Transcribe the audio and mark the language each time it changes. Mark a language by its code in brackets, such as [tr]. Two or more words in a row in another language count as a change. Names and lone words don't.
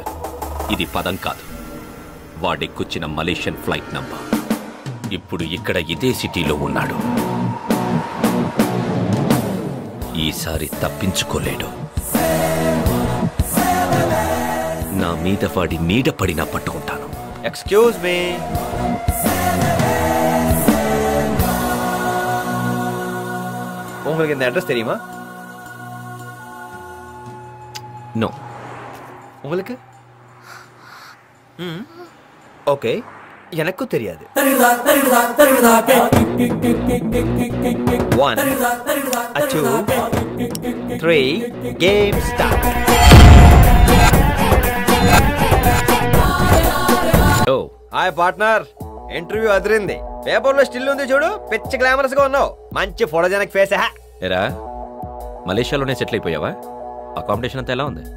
[te] ఇది పదం కాదు, వాడెక్కొచ్చిన మలేషియన్ ఫ్లైట్ నంబర్. ఇప్పుడు ఇక్కడ ఇదే సిటీలో ఉన్నాడు. ఈసారి తప్పించుకోలేడు. నా మీద వాడి నీడ పడినా పట్టుకుంటాను. [en] excuse me. [ta] உங்களுக்கு இந்த அட்ரஸ் தெரியுமா? நோ. உங்களுக்கு? ஓகே, எனக்கும் தெரியாது. 1 2 3 [en] game start. hi partner. [te] ఇంటర్వ్యూ అదిరింది. పేపర్లో స్టిల్ ఉంది చూడు. పిచ్చి గ్లామరస్ గా ఉన్నావు. మంచి [en] photogenic face. [te] ఏరా, మలేషియాలోనే సెటిల్ అయిపోయావా? అకామిడేషన్ అంతా ఎలా ఉంది?